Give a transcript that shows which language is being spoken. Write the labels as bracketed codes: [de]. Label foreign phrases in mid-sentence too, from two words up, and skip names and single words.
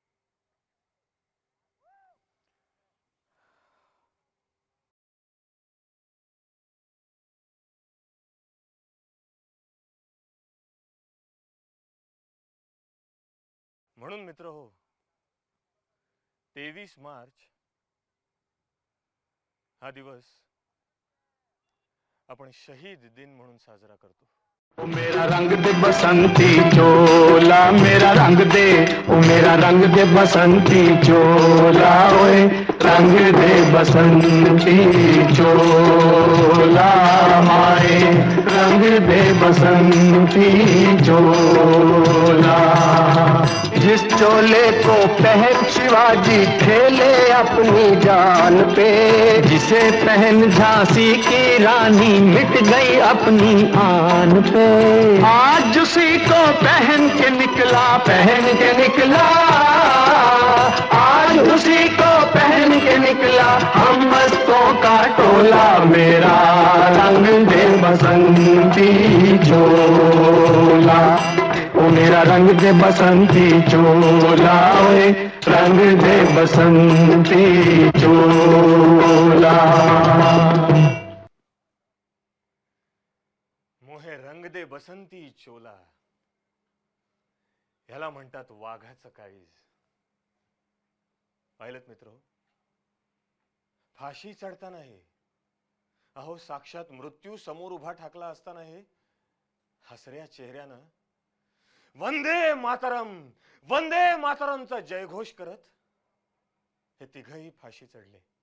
[mr] म्हणून मित्र हो, 23 मार्च हा दिवस आपण शहीद दिन म्हणून साजरा करतो. [hi] ओ मेरा रंग दे बसंती चोला मेरा रंग दे, ओ मेरा रंग दे बसंती चोला, ओए रंग दे बसंती चोला माए, रंग दे बसंती चोला. जिस चोले को पहन शिवाजी खेले अपनी जान पे, जिसे पहन झांसी की रानी मिट गई अपनी आन पे, आज उसी को पहन के निकला, पहन के निकला, आज उसी को पहन के निकला हम मस्तों का टोला. मेरा रंग दे बसंती चोला, ओ मेरा रंग दे बसंती चोला, ओए रंग दे बसंती चोला. मोहे रंग दे बसंती चोला, [mr] ह्याला म्हणतात वाघाचं काळीज. पाहिलं मित्र, फाशी चढताना हे, अहो साक्षात मृत्यू समोर उभा ठाकला असताना हे हसऱ्या चेहऱ्यानं वंदे मातरम, वंदे मातरमचा जयघोष करत हे तिघही फाशी चढले.